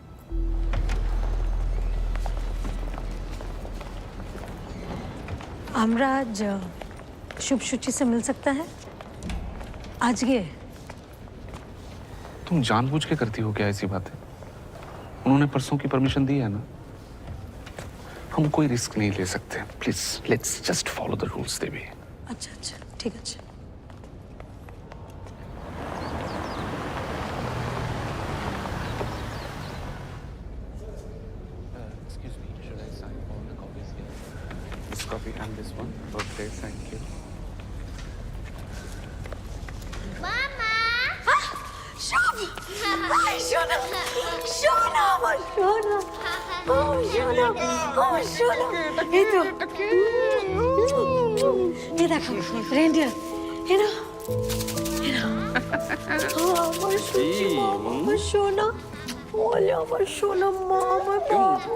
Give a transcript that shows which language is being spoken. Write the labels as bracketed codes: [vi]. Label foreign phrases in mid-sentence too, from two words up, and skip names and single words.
[hi] अमराज शुभ शुचि से मिल सकता है आज? ये तुम जानबूझ के करती हो क्या ऐसी बातें? उन्होंने परसों की परमिशन दी है ना, हम कोई रिस्क नहीं ले सकते। [en] please let's just follow the rules Devi. [hi] अच्छा अच्छा ठीक है। [en] Excuse me, should I sign all the copies here? This copy and this one. Okay, thank you. [hi] शुभ! हाय सोना! सोना! [bn] আমার সোনা! ও সোনা! ও সোনা! এই তো! এই দেখো, রেন্ডিয়ার! এই না! এই না! আমার সুচি মা, আমার সোনা! ওলে আমার সোনা মা, আমার বাবা!